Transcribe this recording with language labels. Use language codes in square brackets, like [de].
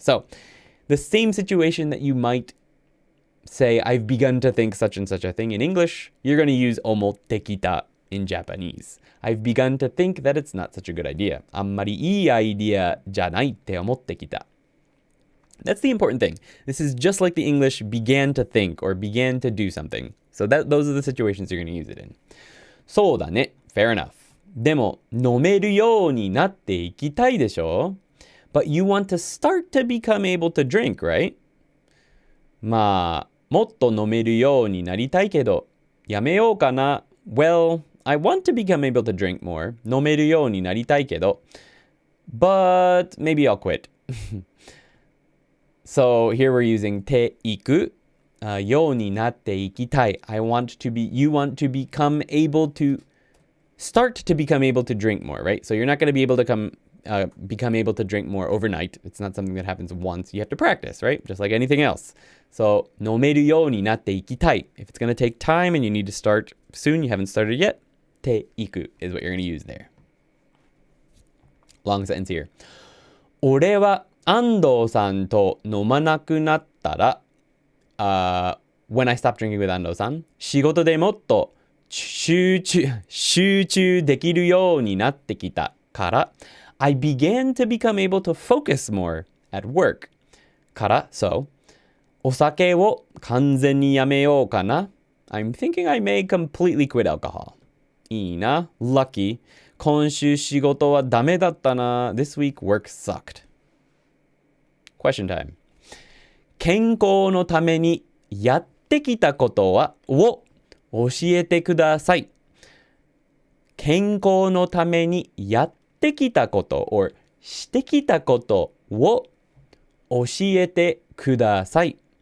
[en] So, the same situation that you might say, I've begun to think such and such a thing in English, you're going to use 思ってきた in Japanese. I've begun to think that it's not such a good idea. [ja] あんまりいいアイディアじゃないって思ってきた. [en] That's the important thing. This is just like the English began to think or began to do something. So those are the situations you're going to use it in. [ja] そうだね. [en] Fair enough. [ja] でも飲めるようになっていきたいでしょ? [en] But you want to start to become able to drink, right? [ja] まあ、もっと飲めるようになりたいけど、やめようかな。 [en] Well, I want to become able to drink more. [ja] 飲めるようになりたいけど。 [en] But maybe I'll quit. So here we're using ていく。 [ja] ようになっていきたい. [en] You want to become able to start to become able to drink more, right? So you're not going to be able to become able to drink more overnight. It's not something that happens once. You have to practice, right? Just like anything else. [ja] So 飲めるようになっていきたい. [en] If it's going to take time and you need to start soon, you haven't started yet, ていく is what you're going to use there. Long sentence here. [ja] 俺は安藤さんと飲まなくなったら [en] when I stopped drinking with 安藤さん、 [ja] 仕事でもっと集中できるようになってきたから、 [en] I began to become able to focus more at work. [ja] から、so, お酒を完全にやめようかな。 [en] I'm thinking I may completely quit alcohol. [ja] いいな。 [en] Lucky. [ja] 今週仕事はダメだったな。 [en] This week work sucked. Question time. [ja] 健康のためにやってきたことを教えてください。健康のためにやってきたこと or してきたことを教えてください。